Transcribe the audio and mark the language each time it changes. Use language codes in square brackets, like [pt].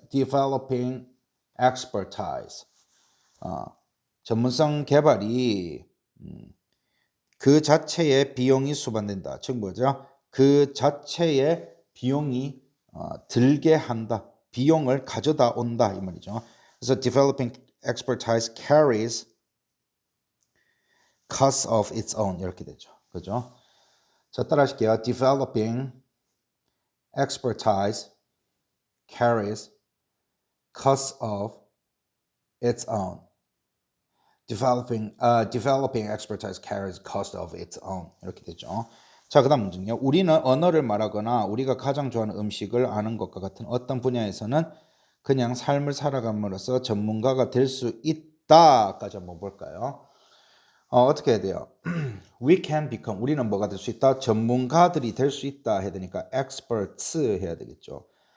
[en] developing expertise. [ko] 전문성 개발이 그 자체의 비용이 수반된다. 즉 뭐죠? 그 자체의 비용이 들게 한다. 비용을 가져다 온다 이 말이죠. [en] 그래서 developing expertise carries costs of its own [ko] 이렇게 되죠. 그죠? 자, 따라하실게요. [en] developing expertise carries costs of its own. developing expertise carries cost of its own [ko] 이렇게 되죠. 자, 그다음 문제는요. 우리는 언어를 말하거나 우리가 가장 좋아하는 음식을 아는 것과 같은 어떤 분야에서는 그냥 삶을 살아감으로써 전문가가 될 수 있다까지 한번 볼까요? 어떻게 해야 돼요? [en] We can become [ko] 우리는 뭐가 될 수 있다? 전문가들이 될 수 있다 해야 되니까 experts 해야 되겠죠.